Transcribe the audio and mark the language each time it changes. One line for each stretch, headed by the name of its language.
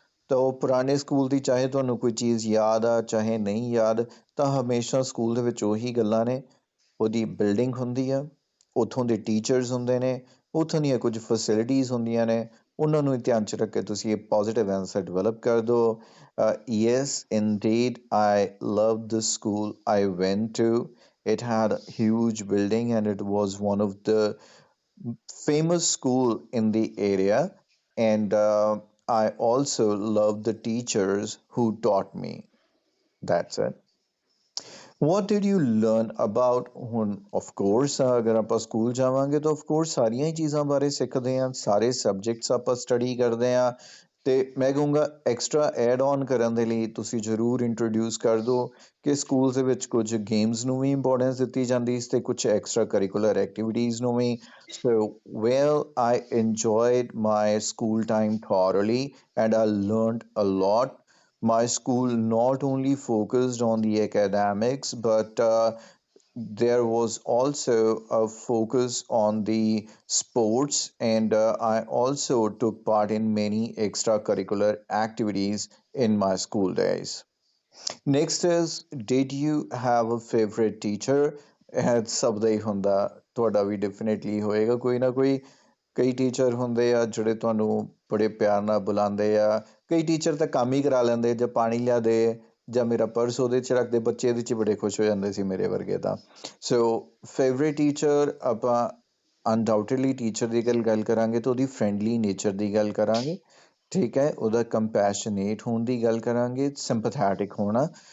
Punjabi: ਤਾਂ ਉਹ ਪੁਰਾਣੇ ਸਕੂਲ ਦੀ ਚਾਹੇ ਤੁਹਾਨੂੰ ਕੋਈ ਚੀਜ਼ ਯਾਦ ਆ ਚਾਹੇ ਨਹੀਂ ਯਾਦ, ਤਾਂ ਹਮੇਸ਼ਾ ਸਕੂਲ ਦੇ ਵਿੱਚ ਉਹੀ ਗੱਲਾਂ ਨੇ। ਉਹਦੀ ਬਿਲਡਿੰਗ ਹੁੰਦੀ ਆ, ਉੱਥੋਂ ਦੇ ਟੀਚਰਸ ਹੁੰਦੇ ਨੇ, ਉੱਥੋਂ ਦੀਆਂ ਕੁਝ ਫੈਸਿਲਿਟੀਜ਼ ਹੁੰਦੀਆਂ ਨੇ, ਉਹਨਾਂ ਨੂੰ ਧਿਆਨ 'ਚ ਰੱਖ ਕੇ ਤੁਸੀਂ ਇਹ ਪੋਜ਼ਿਟਿਵ ਆਂਸਰ ਡਿਵੈਲਪ ਕਰ ਦਿਓ।
English: Yes indeed I love the school I went to. It had a huge building and it was one of the famous school in the area. And I also loved the teachers who taught me. That's it. What did you learn about
Punjabi: ਹੁਣ of course ਅਗਰ ਆਪਾਂ school ਜਾਵਾਂਗੇ ਤਾਂ of course ਸਾਰੀਆਂ ਹੀ ਚੀਜ਼ਾਂ ਬਾਰੇ ਸਿੱਖਦੇ ਹਾਂ, ਸਾਰੇ ਸਬਜੈਕਟਸ ਆਪਾਂ ਸਟੱਡੀ ਕਰਦੇ ਹਾਂ। ਤੇ ਮੈਂ ਕਹੂੰਗਾ ਐਕਸਟਰਾ ਐਡ ਔਨ ਕਰਨ ਦੇ ਲਈ ਤੁਸੀਂ ਜ਼ਰੂਰ ਇੰਟਰੋਡਿਊਸ ਕਰ ਦਿਓ ਕਿ ਸਕੂਲ ਦੇ ਵਿੱਚ ਕੁਝ ਗੇਮਸ ਨੂੰ ਵੀ ਇੰਪੋਰਟੈਂਸ ਦਿੱਤੀ ਜਾਂਦੀ ਸੀ ਤੇ ਕੁਝ ਐਕਸਟਰਾ ਕਰਿਕੂਲਰ ਐਕਟੀਵਿਟੀਜ਼ ਨੂੰ ਵੀ।
English: So well I enjoyed my school time thoroughly and I learned a lot. My school not only focused on the academics, but there was also a focus on the sports, and I also took part in many extracurricular activities in my school days. Next is, did you have a favorite teacher?
Punjabi: ਸਭ ਦਾ ਹੀ ਹੁੰਦਾ, ਤੁਹਾਡਾ ਵੀ definitely ਹੋਏਗਾ ਕੋਈ ਨਾ ਕੋਈ। ਕਈ teacher ਹੁੰਦੇ ਆ ਜਿਹੜੇ ਤੁਹਾਨੂੰ ਬੜੇ ਪਿਆਰ ਨਾਲ ਬੁਲਾਉਂਦੇ ਆ, ਕਈ ਟੀਚਰ ਤਾਂ ਕੰਮ ਹੀ ਕਰਾ ਲੈਂਦੇ, ਜਾਂ ਪਾਣੀ ਲਿਆ ਦੇ ਜਾਂ ਮੇਰਾ ਪਰਸ ਉਹਦੇ 'ਚ ਰੱਖਦੇ, ਬੱਚੇ ਇਹਦੇ 'ਚ ਬੜੇ ਖੁਸ਼ ਹੋ ਜਾਂਦੇ ਸੀ ਮੇਰੇ ਵਰਗੇ ਤਾਂ। ਸੋ ਫੇਵਰੇਟ ਟੀਚਰ ਆਪਾਂ ਅਨਡਾਊਟਡਲੀ ਟੀਚਰ ਦੀ ਗੱਲ ਕਰਾਂਗੇ ਤਾਂ ਉਹਦੀ ਫਰੈਂਡਲੀ ਨੇਚਰ ਦੀ ਗੱਲ ਕਰਾਂਗੇ, ਠੀਕ ਹੈ, ਉਹਦਾ ਕੰਪੈਸ਼ਨੇਟ ਹੋਣ ਦੀ ਗੱਲ ਕਰਾਂਗੇ, ਸਿੰਪਥੈਟਿਕ ਹੋਣਾ।